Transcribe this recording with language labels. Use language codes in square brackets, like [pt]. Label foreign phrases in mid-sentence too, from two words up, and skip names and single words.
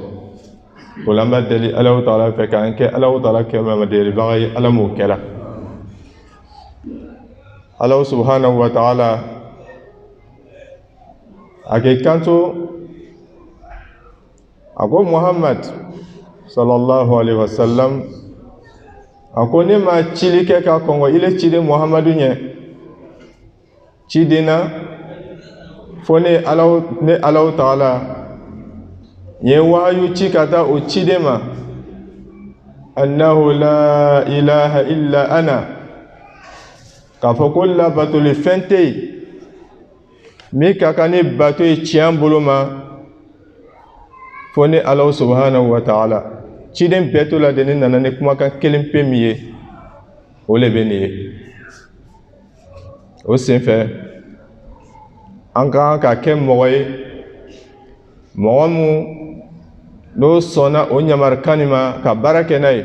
[bm] O la an b'a deli Alahu Taala fɛ k'an kɛ Alahu Taala kelemandiyalibaga ye. Ala m'o kɛra. [ar] الله سبحانه وتعالى [bm] a k'i kanto, a ko Muhammad [ar] صلى الله عليه وسلم, [bm] a ko ne ma cili kɛ ka kɔngɔ i le ciden Muhammadu ɲɛ. Ciden na fo ne Alahu Taala n ye wahayu ci ka taa o ciden ma, [ar] أنه لا إله إلا أنا [bm] k'a fɔ ko labatoli fɛn tɛ yen min ka kan ni bato ye tiɲɛ bolo ma fo ni [ar] الله سبحانه وتعالى. [bm] Ciden bɛɛ to la de ni nana ni kumakan kelen pe min ye o le bɛ nin ye. O senfɛ an ka kan ka kɛ mɔgɔ ye mɔgɔ mun n'o sɔnna o ɲamarikani ma ka baara kɛ n'a ye.